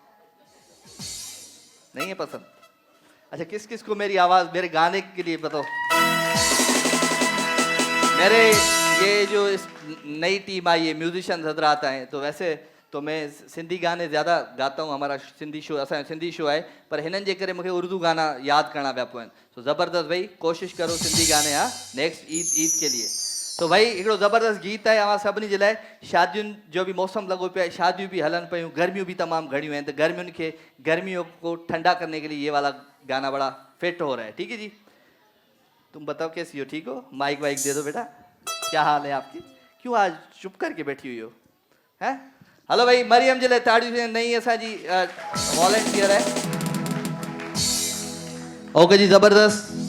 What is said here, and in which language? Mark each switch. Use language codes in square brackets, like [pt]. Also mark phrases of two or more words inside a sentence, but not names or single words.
[hi] नहीं है पसंद? अच्छा किस किस को मेरी आवाज मेरे गाने के लिए बताओ। मेरे ये जो इस नई टीम आई है म्यूजिशियन हजरात आए तो वैसे तो मैं सिंधी गाने ज़्यादा गाता हूँ। हमारा सिंधी शो [sd] असांजो सिंधी शो है पर हिननि जे करे मूंखे उर्दू गाना यादि करणा पिया पवनि। [hi] तो ज़बरदस्त भाई कोशिशि करो सिंधी गाने। हाँ नेक्स्ट ईद के लिए तो भाई [sd] हिकिड़ो ज़बरदस्त गीत आहे अवां सभिनी जे लाइ। शादियुनि जो भी मौसम लगो पिया है, शादियों भी हलन पयूं, गर्मियों भी तमाम घड़ियों हैं। [hi] तो गर्मियों को ठंडा करने के लिए ये वाला गाना बड़ा फिट हो रहा है। ठीक है जी। तुम बताओ कैसी हो? ठीक हो? माइक वाइक दे दो बेटा। क्या हाल है आपकी? क्यों आज चुप करके बैठी हुई हो? [sd] हैं? हेलो भाई मरियम जे लाइ ताड़ियूं नई असांजी वॉलंटियर है। [hi] ओके जी ज़बरदस्त।